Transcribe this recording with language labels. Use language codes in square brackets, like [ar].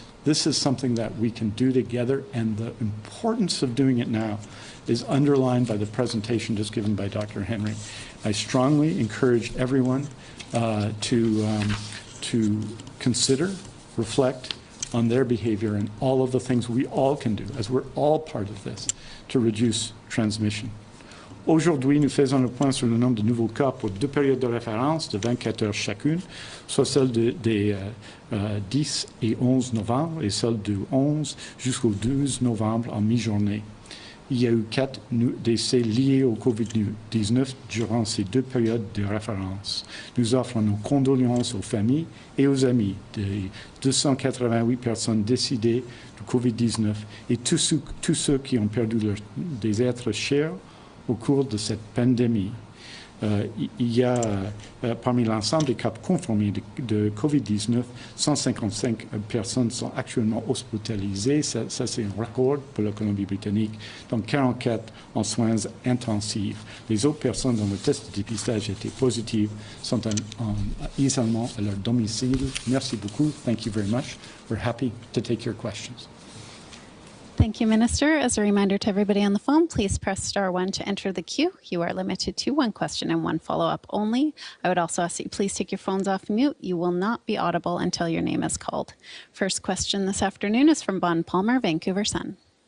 [en] This is something that we can do together, and the importance of doing it now is underlined by the presentation just given by Dr. Henry. I strongly encourage everyone to consider, reflect on their behavior and all of the things we all can do, as we're all part of this, to reduce transmission. [fr] Aujourd'hui, nous faisons le point sur le nombre de nouveaux cas pour deux périodes de référence de 24 heures chacune, soit celle des 10 et 11 novembre et celle du 11 jusqu'au 12 novembre en mi-journée. Il y a eu 4 décès liés au COVID-19 durant ces deux périodes de référence. Nous offrons nos condoléances aux familles et aux amis des 288 personnes décédées du COVID-19 et tous ceux qui ont perdu des êtres chers au cours de cette pandémie. il y a parmi l'ensemble des cas confirmés de COVID-19, 155 personnes sont actuellement hospitalisées. Ça c'est un record pour la Colombie-Britannique. Donc 44 en soins intensifs. Les autres personnes dont le test de dépistage était positif sont en isolement à leur domicile. Merci beaucoup. [en] Thank you very much. We're happy to take your questions. Thank you, Minister. As a reminder to everybody on the phone, please press *1 to enter the queue. You are limited to one question and one follow-up only. I would also ask that you please take your phones off mute. You will not be audible until your name is called. First question this afternoon is from Bon Palmer, Vancouver Sun.